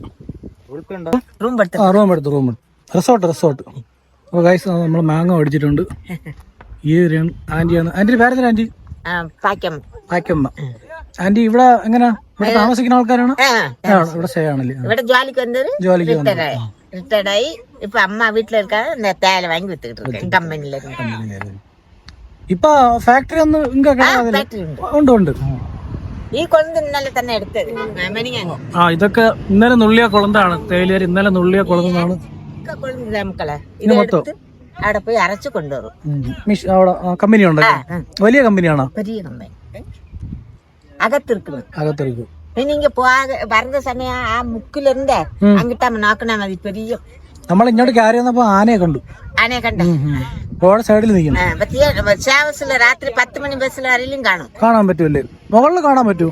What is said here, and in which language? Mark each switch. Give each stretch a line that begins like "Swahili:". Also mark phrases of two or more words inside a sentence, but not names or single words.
Malayalam: റൂം എടുത്തു. റിസോർട്ട്. അപ്പൊ ഗൈസ്, നമ്മള് മാങ്ങ മേടിച്ചിട്ടുണ്ട്. ഈ ആന്റിയാണ്. ആന്റിന്റെ പേരെന്താ ആന്റി? പാക്കമ്മ. ആന്റി ഇവിടെ എങ്ങനെയാ? ഇവിടെ താമസിക്കുന്ന ആൾക്കാരാണ്? ഇവിടെ സ്റ്റേ ആണല്ലേ? ജോലിക്ക്
Tamil: ரிட்டையர்டாகி இப்ப அம்மா வீட்டுல இருக்காங்க. இந்த தேயிலை வாங்கி வித்துக்கிட்டு இருக்கேன் கம்பெனில இருந்து.
Malayalam: ഇപ്പൊ ഫാക്ടറി ഒന്നും ഉണ്ട്. ഈ കൊളുന്ത് ഇന്നലെ തന്നെ എടുത്തത്. ഇതൊക്കെ ഇന്നലെ നുള്ളിയ കൊളുന്താണ്. തേയിലേര് ഇന്നലെ നുള്ളിയ കൊളുന്താണ്. കൊളുന്ത് മക്കളെ ഇത് എടുത്ത് അവിടെ പോയി അരച്ചു കൊണ്ടുവരും. അവിടെ കമ്പനി ഉണ്ട്. വലിയ കമ്പനിയാണോ?
Tamil: பெரிய கம்பெனி.
Malayalam: അകത്തിരിക്കും. പിന്നെ ഇങ്ങ വരുന്ന സമയം ആ മുക്കിൽ ഇരുന്നേ അങ്ങിട്ട് നോക്കണ മതി. പെരിയ നമ്മൾ ഇങ്ങോട്ട് കയറി വന്നപ്പോ ആനയെ കണ്ടു. റോഡ് സൈഡിൽ നിൽക്കുന്നു. രാത്രി 10 മണി ബസ്സിൽ ആരെങ്കിലും കാണാൻ പറ്റൂല്ലേ? മുകളിൽ കാണാൻ പറ്റൂ?